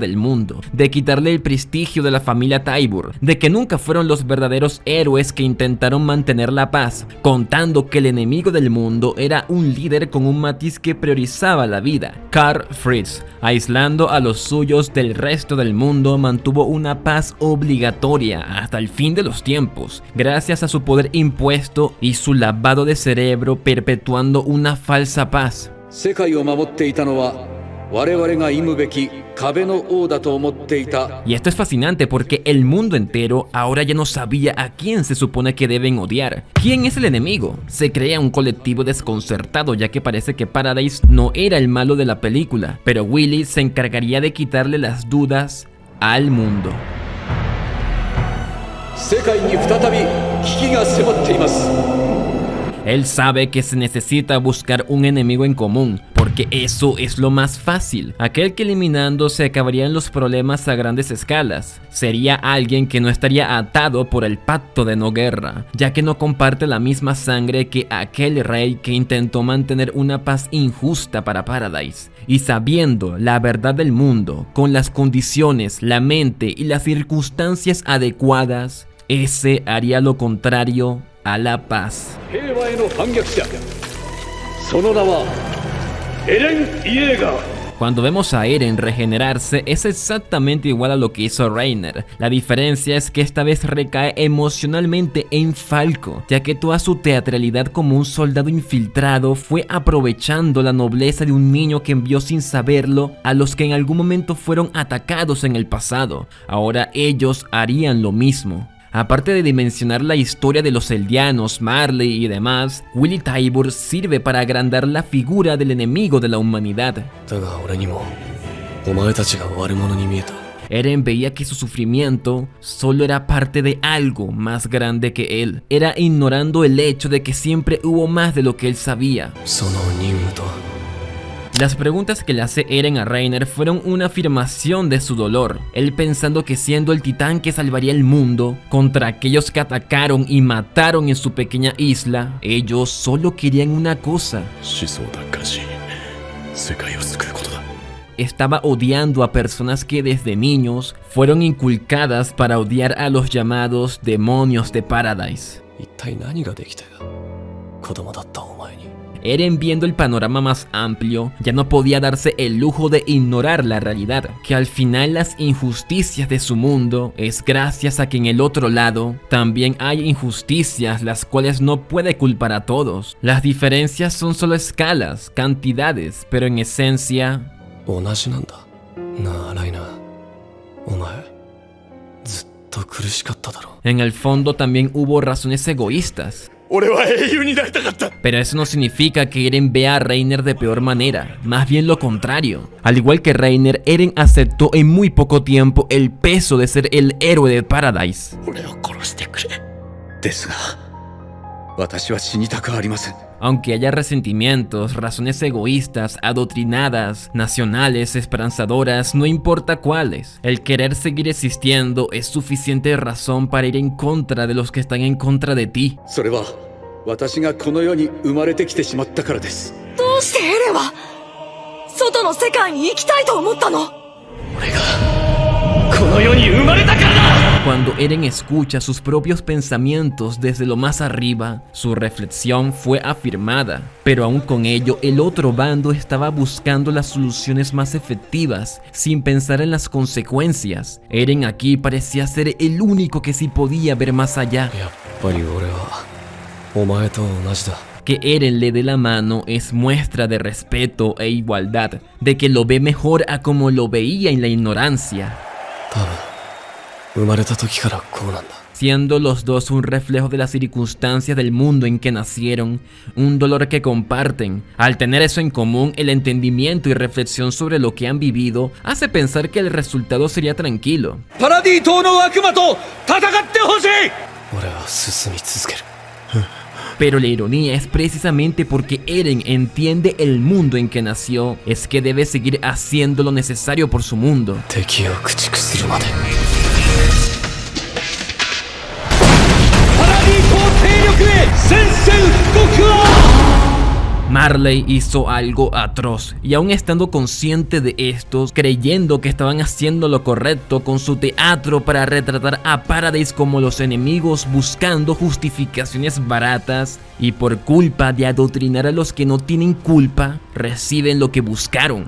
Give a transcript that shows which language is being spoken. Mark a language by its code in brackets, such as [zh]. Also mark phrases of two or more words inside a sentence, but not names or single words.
[es] del mundo, de quitarle el prestigio de la familia Tybur, de que nunca fueron los verdaderos héroes que intentaron mantener la paz, contando que el enemigo del mundo era un líder con un matiz que priorizaba la vida, Karl Fritz, aislando a los suyos del resto del mundo, mantuvo una paz obligatoria hasta el fin de los tiempos, gracias a su poder impuesto y su lavado de cerebro perpetuando una falsa paz. [ja] 世界を守っていたのは我々が忌むべき壁の王だと思っていた。 [es] Y esto es fascinante porque el mundo entero ahora ya no sabía a quién se supone que deben odiar. ¿Quién es el enemigo? Se crea un colectivo desconcertado, ya que parece que Paradise no era el malo de la película, pero Willy se encargaría de quitarle las dudas al mundo. [ja] 世界に再び危機が迫っています。 [es] Él sabe que se necesita buscar un enemigo en común, porque eso es lo más fácil. Aquel que eliminando se acabarían los problemas a grandes escalas. Sería alguien que no estaría atado por el pacto de no guerra, ya que no comparte la misma sangre que aquel rey que intentó mantener una paz injusta para Paradise. Y sabiendo la verdad del mundo, con las condiciones, la mente y las circunstancias adecuadas, ese haría lo contrario a la paz. [ja] 平和への反逆者。その名はエレン・イエーガー。 [es] Cuando vemos a Eren regenerarse es exactamente igual a lo que hizo Reiner. La diferencia es que esta vez recae emocionalmente en Falco, ya que toda su teatralidad como un soldado infiltrado fue aprovechando la nobleza de un niño que envió sin saberlo a los que en algún momento fueron atacados en el pasado. Ahora ellos harían lo mismo. Aparte de dimensionar la historia de los Eldianos, Marley y demás, Willy Tybur sirve para agrandar la figura del enemigo de la humanidad. [ja] だが俺にもお前たちが悪者に見えた。 [es] Eren veía que su sufrimiento solo era parte de algo más grande que él. Era ignorando el hecho de que siempre hubo más de lo que él sabía. [ja] その任務とは。 [es] Las preguntas que le hace Eren a Reiner fueron una afirmación de su dolor, él pensando que siendo el titán que salvaría el mundo contra aquellos que atacaron y mataron en su pequeña isla, ellos solo querían una cosa. [ja] 始祖奪還し世界を救うことだ。 [es] Estaba odiando a personas que desde niños fueron inculcadas para odiar a los llamados demonios de Paradise. [ja] 一体何ができて子供だったお前に。 [es] Eren, viendo el panorama más amplio, ya no podía darse el lujo de ignorar la realidad, que al final las injusticias de su mundo es gracias a que en el otro lado también hay injusticias las cuales no puede culpar a todos. Las diferencias son solo escalas, cantidades, pero en esencia [ja] 同じなんだ。なあライナー、お前ずっと苦しかっただろ。 [es] en el fondo también hubo razones egoístas. [ja] 俺は英雄になりたかった。 [es] Pero eso no significa que Eren vea a Reiner de peor manera, más bien lo contrario. Al igual que Reiner, Eren aceptó en muy poco tiempo el peso de ser el héroe de Paradise. [ja] 俺を殺してくれ。ですが私は死にたくありません。 [es] Aunque haya resentimientos, razones egoístas, adoctrinadas, nacionales, esperanzadoras, no importa cuáles, el querer seguir existiendo es suficiente razón para ir en contra de los que están en contra de ti. [ja] それは私がこの世に生まれてきてしまったからです。どうしてエレンは外の世界に行きたいと思ったの？俺がこの世に生まれたからだ。 [es] Cuando Eren escucha sus propios pensamientos desde lo más arriba, su reflexión fue afirmada, pero aún con ello el otro bando estaba buscando las soluciones más efectivas, sin pensar en las consecuencias. Eren aquí parecía ser el único que sí podía ver más allá. [ja] やっぱり俺はお前と同じだ。 [es] Que Eren le dé la mano es muestra de respeto e igualdad, de que lo ve mejor a como lo veía en la ignorancia. [ja] 多分生まれた時からこうなんだ。 [es] Siendo los dos un reflejo de las circunstancias del mundo en que nacieron, un dolor que comparten. Al tener eso en común, el entendimiento y reflexión sobre lo que han vivido hace pensar que el resultado sería tranquilo. [ja] パラディ島の悪魔と戦ってほしい。俺は進み続ける。 [es] Pero la ironía es precisamente porque Eren entiende el mundo en que nació, es que debe seguir haciendo lo necesario por su mundo. [ja] 敵を駆逐するまで。 [es] Marley hizo algo atroz, y aún estando consciente de esto, creyendo que estaban haciendo lo correcto con su teatro para retratar a Paradise como los enemigos, buscando justificaciones baratas, y por culpa de adoctrinar a los que no tienen culpa, reciben lo que buscaron.